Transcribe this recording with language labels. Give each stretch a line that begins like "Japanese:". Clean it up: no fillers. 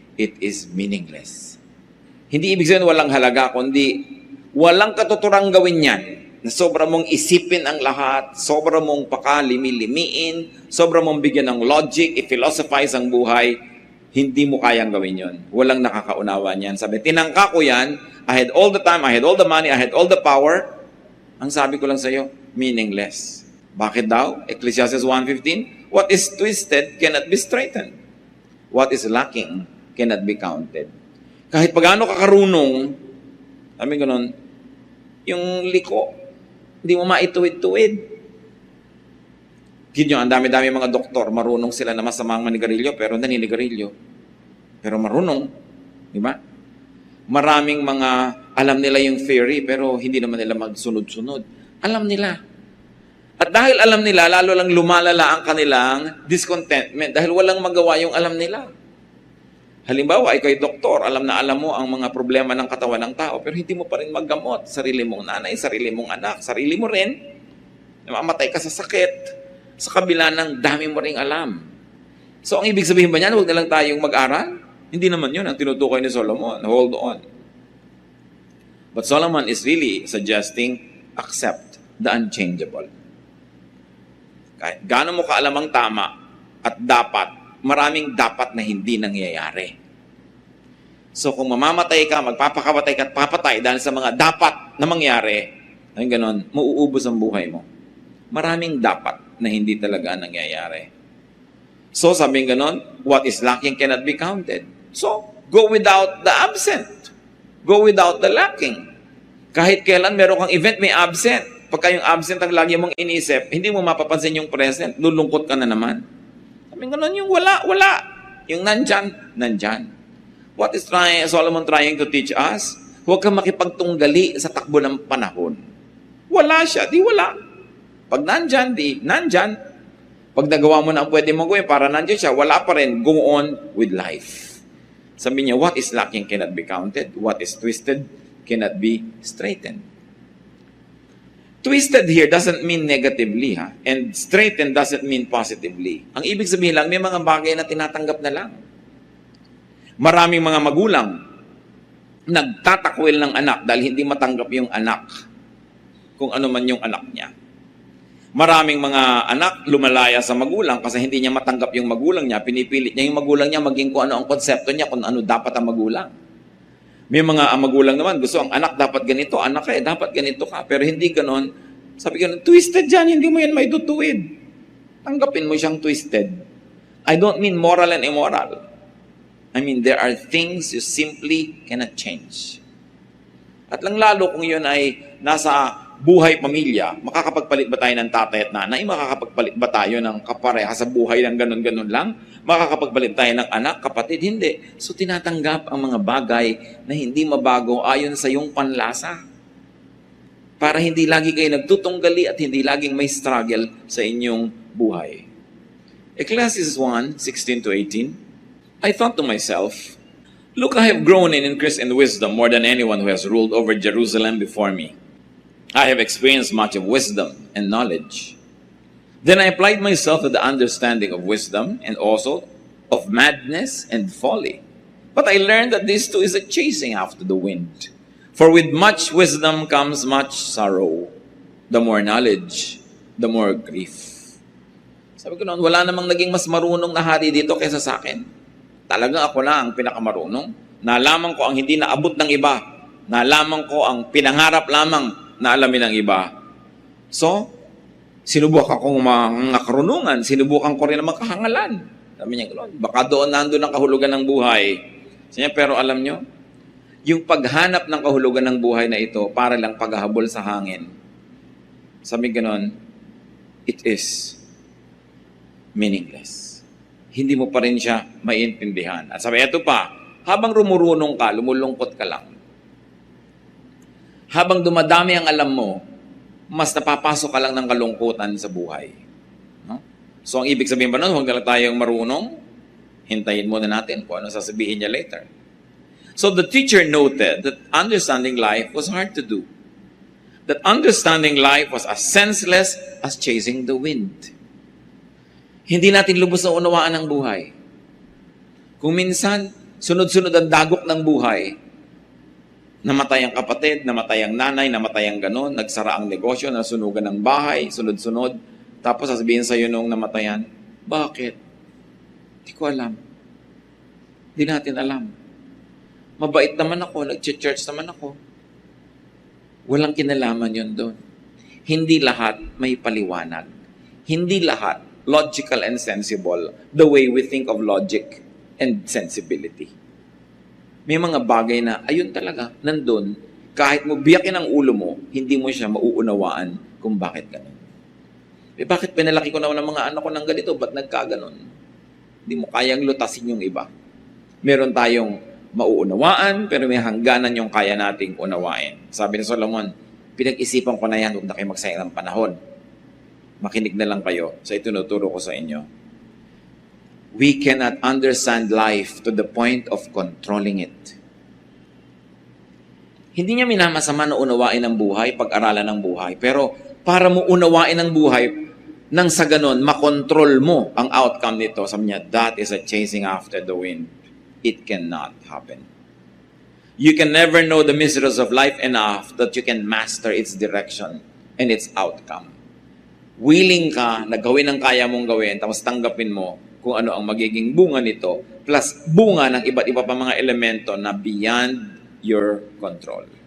English: It is meaningless.
Filipino: Hindi ibig sabihin walang halaga, kundi walang katuturang gawin yan. Na sobra mong isipin ang lahat, sobra mong pakalimi-limiin, sobra mong bigyan ng logic, i-philosophize ang buhay, hindi mo kayang gawin yon. Walang nakakaunawa niyan. Sabi, tinangka ko yan,
English: I had all the time, I had all the money, I had all the power.
Filipino: Ang sabi ko lang sa iyo, meaningless. Bakit daw?
English: Ecclesiastes 1:15, what is twisted cannot be straightened. What is lacking cannot be counted.
Filipino: Kahit pagano ka karunong, sabi ganun, yung liko, hindi mo maituwid-tuwid. Yun ang dami-dami mga doktor, marunong sila na masamang manigarilyo, pero naninigarilyo. Pero marunong, di ba? Maraming mga, alam nila yung theory, pero hindi naman nila magsunod-sunod. Alam nila. At dahil alam nila, lalo lang lumalala ang kanilang discontentment, dahil walang magawa yung alam nila. Halimbawa, ikaw ay doktor, alam na alam mo ang mga problema ng katawan ng tao, pero hindi mo pa rin maggamot. Sarili mong nanay, sarili mong anak, sarili mo rin. Namamatay ka sa sakit, sa kabila ng dami mo ring alam. So, ang ibig sabihin ba niyan, huwag na lang tayong mag-aral? Hindi naman yun ang tinutukoy ni Solomon.
English: Hold on. But Solomon is really suggesting, accept the unchangeable.
Filipino: Kahit gaano mo kaalam ang tama at dapat, maraming dapat na hindi nangyayari. So kung mamamatay ka, magpapakamatay ka at papatay dahil sa mga dapat na mangyari, ay ganon, mauubos ang buhay mo. Maraming dapat na hindi talaga nangyayari.
English: So
Filipino: sabing ganon,
English: what is lacking cannot be counted. So, go without the absent. Go without the lacking.
Filipino: Kahit kailan meron kang event, may absent. Pagka yung absent ang lagi mong inisip, hindi mo mapapansin yung present, lulungkot ka na naman. Ganun yung wala. Yung nandyan.
English: What is Solomon trying to teach us?
Filipino: Huwag kang makipagtunggali sa takbo ng panahon. Wala siya, di wala. Pag nandyan, di nandyan. Pag nagawa mo na ang pwede mong gawin para nandyan siya, wala pa rin.
English: Go on with life.
Filipino: Sabi niya,
English: what is lacking cannot be counted. What is twisted cannot be straightened. Twisted here doesn't mean negatively, ha? And straightened doesn't mean positively.
Filipino: Ang ibig sabihin lang, may mga bagay na tinatanggap na lang. Maraming mga magulang nagtatakwil ng anak dahil hindi matanggap yung anak kung ano man yung anak niya. Maraming mga anak lumalaya sa magulang kasi hindi niya matanggap yung magulang niya. Pinipilit niya yung magulang niya maging kung ano ang konsepto niya, kung ano dapat ang magulang. May mga magulang naman, gusto ang anak dapat ganito, anak dapat ganito ka. Pero hindi ganon. Sabi ko, twisted dyan, hindi mo yan may tutuwid. Tanggapin mo siyang twisted.
English: I don't mean moral and immoral. I mean, there are things you simply cannot change.
Filipino: At lang lalo kung yun ay nasa buhay pamilya, makakapagpalit ba tayo ng tatay at nanay? Makakapagpalit ba tayo ng kapareha sa buhay ng ganun-ganun lang? Makakapagpalit tayo ng anak, kapatid? Hindi. So tinatanggap ang mga bagay na hindi mabago ayon sa iyong panlasa. Para hindi lagi kayo nagtutunggali at hindi laging may struggle sa inyong buhay.
English: Ecclesiastes 1:16-18. I thought to myself, look, I have grown in increase in wisdom more than anyone who has ruled over Jerusalem before me. I have experienced much of wisdom and knowledge. Then I applied myself to the understanding of wisdom and also of madness and folly. But I learned that this too is a chasing after the wind. For with much wisdom comes much sorrow. The more knowledge, the more grief.
Filipino: Sabi ko noon, wala namang naging mas marunong na hari dito kaysa sa akin. Talagang ako na ang pinakamarunong. Nalaman ko ang hindi naabot ng iba. Nalaman ko ang pinangarap lamang na alamin ng iba. So, sinubukan ko mga karunungan, sinubukan ko rin ang makahangalan. Sabi niya, baka doon nandun ang kahulugan ng buhay. Sabi niya, pero alam niyo, yung paghanap ng kahulugan ng buhay na ito, para lang paghahabol sa hangin. Sabi ganon,
English: it is meaningless.
Filipino: Hindi mo pa rin siya maintindihan. At sabi, eto pa, habang rumurunong ka, lumulungkot ka lang. Habang dumadami ang alam mo, mas napapasok ka lang ng kalungkutan sa buhay. No? So, ang ibig sabihin ba nun, huwag na lang tayong marunong, hintayin muna natin kung ano sasabihin niya later.
English: So, the teacher noted that understanding life was hard to do. That understanding life was as senseless as chasing the wind.
Filipino: Hindi natin lubos na unawaan ang buhay. Kung minsan, sunod-sunod ang dagok ng buhay, namatay ang kapatid, namatay ang nanay, namatay ang ganon, nagsara ang negosyo, nasunugan ng bahay, sunod-sunod, tapos sasabihin sa'yo nung namatayan, bakit? Hindi ko alam. Hindi natin alam. Mabait naman ako, nag-church naman ako. Walang kinalaman yun doon. Hindi lahat may paliwanag. Hindi lahat
English: logical and sensible the way we think of logic and sensibility.
Filipino: May mga bagay na, ayun talaga, nandun, kahit mo biyakin ang ulo mo, hindi mo siya mauunawaan kung bakit ganun. Bakit pinalaki ko naman ng mga anak ko ng ganito, ba't nagkaganon? Hindi mo kayang lutasin yung iba. Meron tayong mauunawaan, pero may hangganan yung kaya nating unawain. Sabi ni Solomon, pinag-isipan ko na yan, huwag na kayo magsayang ng panahon. Makinig na lang kayo sa itinuturo ko sa inyo.
English: We cannot understand life to the point of controlling it.
Filipino: Hindi niya minamasama na unawain ang buhay, pag-aralan ng buhay. Pero para mo unawain ang buhay, nang sa ganon, makontrol mo ang outcome nito. Sabi niya,
English: that is a chasing after the wind. It cannot happen. You can never know the mysteries of life enough that you can master its direction and its outcome.
Filipino: Willing ka na gawin ang kaya mong gawin, tapos tanggapin mo kung ano ang magiging bunga nito, plus bunga ng iba't iba pa mga elemento na
English: beyond your control.